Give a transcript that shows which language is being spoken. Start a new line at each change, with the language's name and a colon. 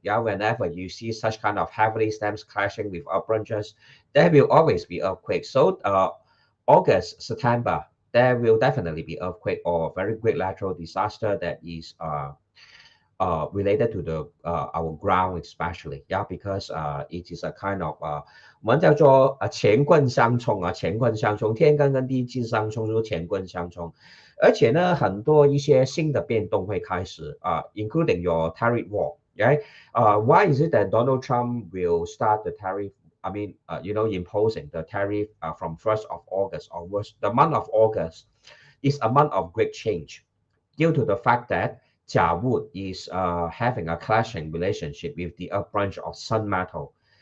English: Yeah, whenever you see such kind of heavily stems clashing with earth branches, there will always be earthquakes. So August, September, there will definitely be earthquake or very great natural disaster that is related to the our ground especially. Yeah, because it is a kind of
Chinese: 我们叫做乾坤相冲乾坤相冲，天干跟地支相冲，就是乾坤相冲。而且呢，很多一些新的变动会开始
English: including your tariff war. Right? Why is it that Donald Trump will start the tariff? I mean, imposing the tariff from 1st of August onwards. The month of August is a month of great change due to the fact that Jia Wood is having a clashing relationship with the earth branch of Sun metal.